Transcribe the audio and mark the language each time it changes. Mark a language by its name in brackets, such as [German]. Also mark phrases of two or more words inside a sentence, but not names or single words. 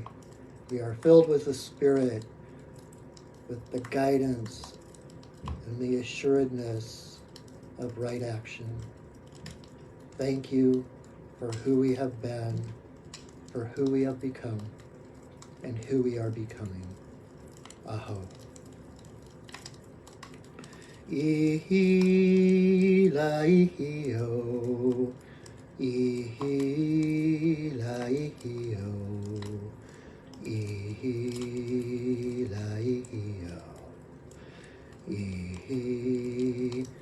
[English] We are filled with the Spirit, with the guidance and the assuredness of right action. Thank you for who we have been, for who we have become, and who we are becoming. Aho. Ihila ihio, ihila ihio, ihila ihio, ihila